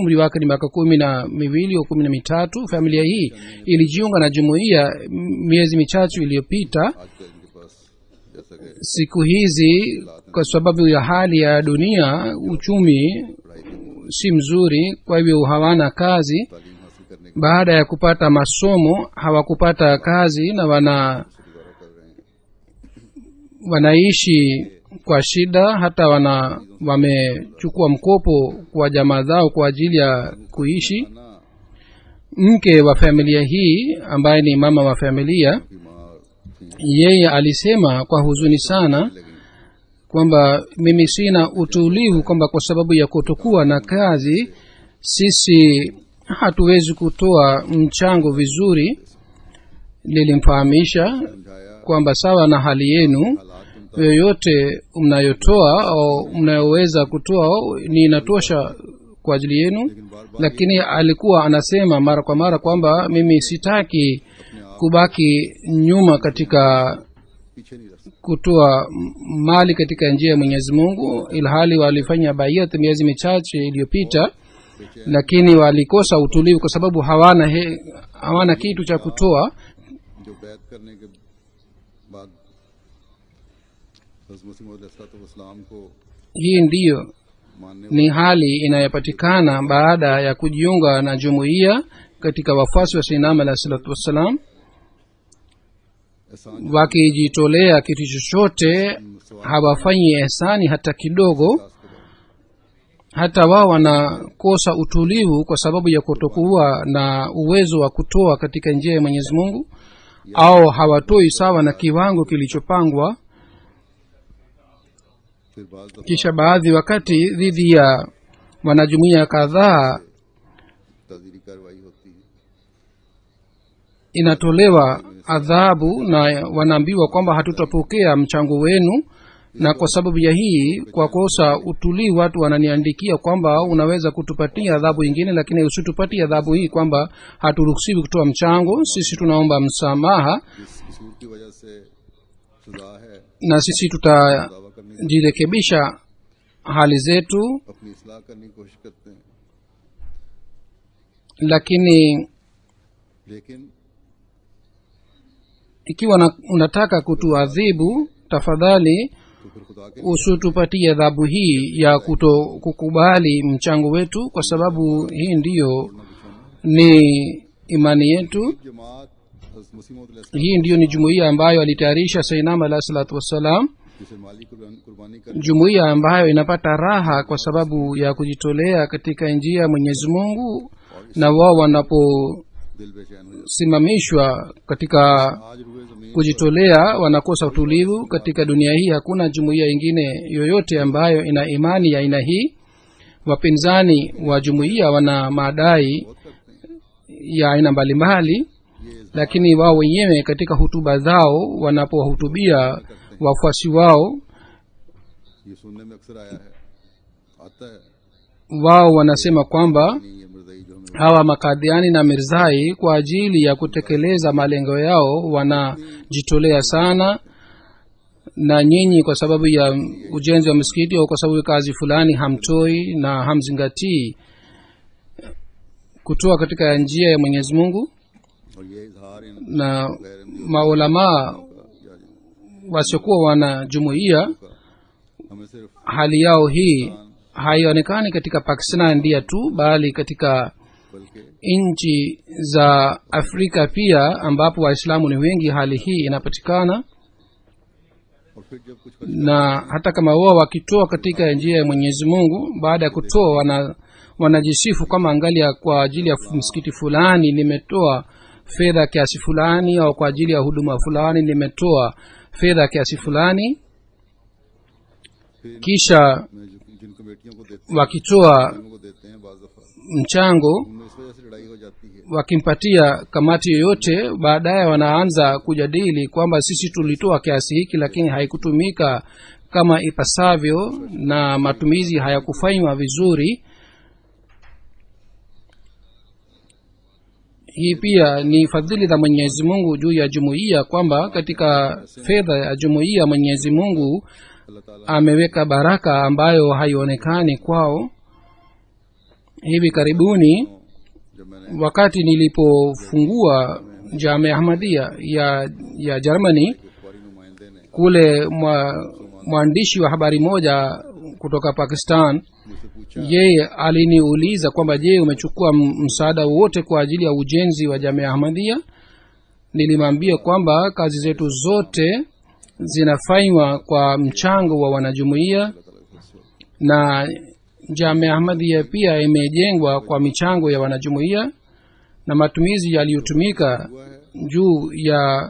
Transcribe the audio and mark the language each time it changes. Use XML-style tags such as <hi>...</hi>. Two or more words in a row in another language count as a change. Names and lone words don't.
<sw>Umri wake ni miaka 12 au 13. Familia hii ilijiunga na jumuiya miezi michache iliyopita,</sw> <ur>सके।</ur> <sw>siku hizi kwa sababu ya hali ya dunia uchumi si mzuri, kwa hivyo hawana kazi.</sw> <ur>تعلیم حاصل کرنے</ur> <sw>baada ya kupata masomo hawakupata kazi na</sw> <ur>گزارا کر رہے ہیں.</ur> <sw>wanaishi kwa shida, hata wamechukua mkopo kwa jamaa zao kwa ajili ya kuishi.</sw> <ur>ना</ur> <sw>mke wa familia hii ambaye ni mama wa familia,</sw> <ur>بیمار تھی,</ur> <sw>yeye alisema kwa huzuni sana</sw> <ur>लगी</ur> <sw>kwamba mimi sina utulivu, kwamba kwa sababu ya kutokuwa na kazi sisi hatuwezi kutoa mchango vizuri. Nilimfahamisha</sw> <ur>समझाया</ur> <sw>kwamba sawa na hali yenu,</sw> <ur>حالات تم</ur> <sw>yoyote mnayotoa au mnayoweza kutoa ni inatosha kwa ajili yenu.</sw> <ur>لیکن بار بار</ur> <sw>Lakini alikuwa anasema mara kwa mara kwamba mimi sitaki kubaki nyuma katika</sw> <ur>پیچھے نہیں رکھ سکتے.</ur> <sw>kutoa mali katika njia ya Mwenyezi Mungu, ilhali walifanya bayat miezi michache iliyopita, lakini walikosa utulivu kwa sababu hawana kitu cha kutoa.</sw> <ur>جو بیعت کرنے کے بعد حضرت مسیح موعود علیہ السلام کو</ur> <sw>Hii ndiyo</sw> <ur>मानने</ur> <sw>ni hali inayopatikana baada ya kujiunga na jumuiya katika wafuasi wa</sw> <ar>سيدنا عليه الصلاة والسلام,</ar> <ur>एहसान</ur> <sw>wakijitolea kitu chochote, hawafanyi ihsani hata kidogo. Hata wao wanakosa utulivu kwa sababu ya kutokuwa na uwezo wa kutoa katika njia ya Mwenyezi Mungu, au hawatoi sawa na kiwango kilichopangwa.</sw> <ur>پھر بعض دفعہ</ur> <sw>Kisha baadhi wakati dhidi ya wanajumuiya kadhaa</sw> <ur>تعزیری کارروائی ہوتی ہے.</ur> <sw>inatolewa adhabu na wanaambiwa kwamba hatutapokea mchango wenu, na kwa sababu ya hii, kwa kosa utulivu, watu wananiandikia kwamba unaweza kutupatia adhabu ingine, lakini usitupatie adhabu hii, kwamba haturuhusiwi kutoa mchango. Sisi tunaomba msamaha</sw> <ur>جس قصور کی وجہ سے سزا ہے,</ur> <sw>na sisi</sw> <ur>دعویٰ کرنے</ur> <sw>tutajirekebisha hali zetu,</sw> <ur>اپنی اصلاح کرنے کی کوشش کرتے ہیں,</ur> <sw>lakini</sw> <ur>लेकिन</ur> <sw>ikiwa unataka kutuadhibu, tafadhali</sw> <ur>تو پھر خدا کے</ur> <sw>usitupatie adhabu hii ya kukubali mchango wetu, kwa sababu hii ndiyo ni imani yetu.</sw> <ur>جماعت حضرت مسیح موعود علیہ السلام</ur> <sw>Hii ndiyo ni jumuiya ambayo alitayarisha</sw> <ar>سيدنا عليه الصلاة والسلام,</ar> <ur>جسے مالی قربانی کر</ur> <sw>jumuiya ambayo inapata raha kwa sababu ya kujitolea katika njia ya Mwenyezi Mungu, na wao</sw> <ur>دل بےچین ہو جاتا</ur> <sw>wanaposimamishwa katika</sw> <ur>ہے۔ آج روئے زمین</ur> <sw>kujitolea wanakosa utulivu. Katika dunia hii hakuna jumuiya ingine yoyote ambayo ina imani ya aina hii. Wapinzani wa jumuiya wana madai</sw> <ur>بہت کرتے ہیں,</ur> <sw>ya aina mbalimbali, lakini wao wenyewe katika hutuba zao wanapowahutubia wafuasi wao,</sw> <ur>یہ سننے میں اکثر آیا ہے، آتا ہے</ur> <sw>wao wanasema kwamba</sw> <ur>نہیں، یہ مرزائی جو ہمیں</ur> <sw>hawa makadhiani na mirzai kwa ajili ya kutekeleza malengo yao wanajitolea sana, na nyinyi kwa sababu ya ujenzi wa misikiti au kwa sababu ya kazi fulani hamtoi na hamzingatii kutoa katika njia ya Mwenyezi Mungu.</sw> <ur>اور یہ اظہار ان</ur> <sw>Na maulamaa wasiokuwa wana jumuiya,</sw> <ur>ہمیں صرف</ur> <sw>hali yao hii haionekani katika Pakistan ndia tu, bali katika</sw> <ur>बल्कि</ur> <sw>nchi za Afrika pia ambapo Waislamu ni wengi, hali hii inapatikana.</sw> <ur>اور پھر جب کچھ</ur> <sw>Na hata kama wao wakitoa katika njia ya Mwenyezi Mungu, baada ya kutoa wanajisifu kama angalia, kwa ajili ya msikiti fulani nimetoa fedha kiasi fulani, au kwa ajili ya huduma fulani nimetoa fedha kiasi fulani. Kisha</sw> <ur>جن کمیٹیوں کو دیتے</ur> <sw>wakitoa</sw> <ur>ہیں کو دیتے ہیں بعض دفعہ</ur> <sw>mchango</sw> <ur>ان میں اس وجہ سے لڑائی ہو جاتی ہے</ur> <sw>wakimpatia kamati yoyote, baadaye wanaanza kujadili kwamba sisi tulitoa kiasi hiki lakini haikutumika kama ipasavyo na matumizi hayakufanywa vizuri. Hii pia ni fadhili za Mwenyezi Mungu juu ya jumuiya, kwamba katika fedha ya jumuiya Mwenyezi Mungu</sw> <ur>اللہ تعالیٰ</ur> <sw>ameweka baraka ambayo haionekani kwao. Hivi karibuni</sw> <ur>جب میں نے</ur> <sw>wakati nilipofungua Jamia Ahmadiyya ya Germany,</sw> <ur>اخباری نمائندے نے</ur> <sw>kule mwandishi wa habari moja kutoka Pakistan</sw> <ur>مجھ سے پوچھا</ur> <sw>yeye aliniuliza kwamba je, umechukua msaada wote kwa ajili ya ujenzi wa Jamia Ahmadiyya? Nilimwambia kwamba kazi zetu zote zinafanywa kwa mchango wa wanajumuiya, na Jamia Ahmadiyya pia imejengwa kwa michango ya wanajumuiya, na matumizi yaliyotumika juu ya</sw>